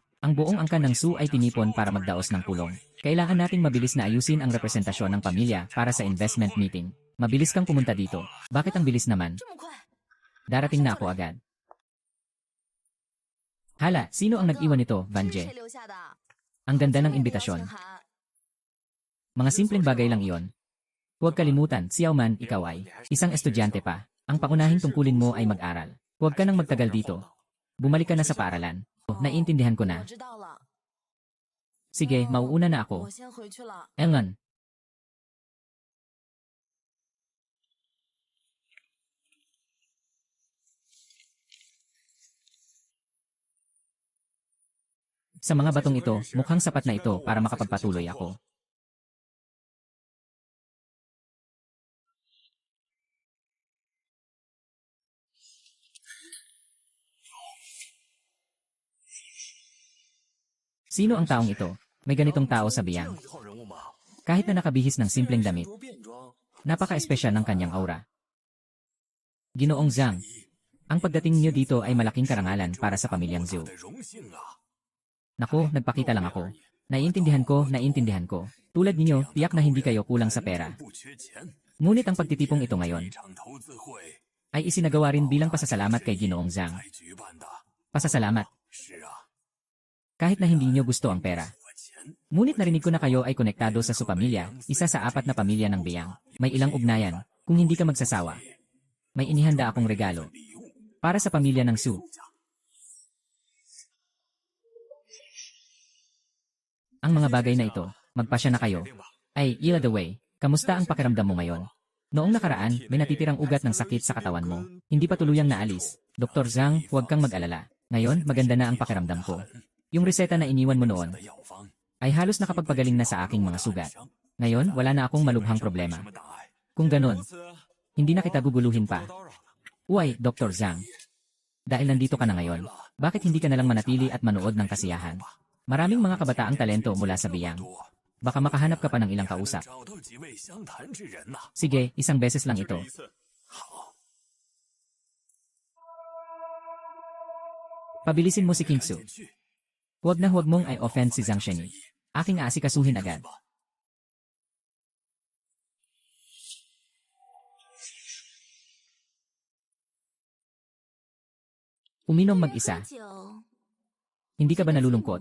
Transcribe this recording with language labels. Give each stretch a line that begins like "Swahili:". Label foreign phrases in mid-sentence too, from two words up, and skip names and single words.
Filipino: Ang buong angkan ng Su ay tinipon para magdaos ng pulong. Kailangan nating mabilis na ayusin ang representasyon ng pamilya para sa
English: investment meeting.
Filipino: Mabilis kang pumunta dito. Bakit ang bilis naman?
Chinese: 这么快？
Filipino: Darating na ako agad. Hala, sino ang nag-iwan nito,
Chinese: 这是
Filipino: Vanje?
Chinese: 谁留下的？
Filipino: Ang ganda ng
Chinese: 这是
Filipino: imbitasyon.
Chinese: 邀请函
Filipino: Mga simpleng bagay lang iyon. Huwag kalimutan, Xiaoman, ikaw ay isang estudyante pa. Ang pangunahing tungkulin mo ay mag-aral. Huwag ka nang magtagal dito. Bumalik ka na sa paaralan. Naiintindihan ko
Chinese: 我
Filipino: na.
Chinese: 知道了。
Filipino: Sige, mauuna na
Chinese: 我
Filipino: ako.
Chinese: 先回去了。
Filipino: Engon. Sa mga batong ito, mukhang sapat na ito para makapagpatuloy ako. Sino ang taong ito? May ganitong tao sa biyang.
Chinese: 一号人物吗？
Filipino: Kahit na nakabihis ng simpleng damit,
Chinese: 多变装，
Filipino: napaka-espesyal ng kanyang aura. Ginoong Zhang, ang pagdating niyo dito ay malaking karangalan para sa pamilyang Zhou.
Chinese: 的荣幸啊！
Filipino: Naku, nagpakita lang ako. Naiintindihan ko. Tulad ninyo, tiyak na hindi kayo kulang sa pera.
Chinese: 不缺钱，
Filipino: Ngunit ang pagtitipong ito ngayon
Chinese: 一场投资会
Filipino: ay isinagawa rin bilang pasasalamat kay Ginoong Zhang.
Chinese: 才举办的。
Filipino: Pasasalamat,
Chinese: 是啊，
Filipino: kahit na hindi niyo gusto ang pera.
Chinese: 我钱
Filipino: Ngunit narinig ko na kayo ay konektado sa Su pamilya, isa sa 4 na pamilya ng Biyang. May ilang ugnayan, kung hindi ka magsasawa. May inihanda akong regalo
Chinese: 礼物
Filipino: para sa pamilya ng Su. Ang mga bagay na ito, magpasya na kayo.
Chinese: 定吧。
English: Ay, Ila the way,
Filipino: kamusta ang pakiramdam mo ngayon? Noong nakaraan, may natitirang ugat ng sakit sa katawan mo. Hindi pa tuluyang naalis. Dr. Zhang, huwag kang mag-alala. Ngayon, maganda na ang pakiramdam ko. Yung reseta na iniwan mo noon
Chinese: 的药方，
Filipino: ay halos nakapagpagaling na sa aking mga sugat. Ngayon, wala na akong malubhang problema.
Chinese: 什么大碍？
Filipino: Kung ganon,
Chinese: 如此，
Filipino: hindi na kita guguluhin pa.
Chinese: 多叨扰。
Filipino: Uy, Dr. Zhang. Dahil nandito ka na ngayon, bakit hindi ka na lang manatili at manood ng kasiyahan? Maraming mga kabataang talento mula sa Biyang.
Chinese: 多，
Filipino: Baka makahanap ka pa ng ilang kausap.
Chinese: 找到几位相谈之人呐。
Filipino: Sige, isang beses lang
Chinese: 就
Filipino: ito.
Chinese: 这一次，好，
Filipino: Pabilisin mo si
Chinese: 赶
Filipino: Kingsu.
Chinese: 紧去。
Filipino: Huwag na huwag mong i-offend si Zhang Sheni. Aking aasikasuhin agad. Uminom mag-isa.
Chinese: 喝酒
Filipino: Hindi ka ba nalulungkot?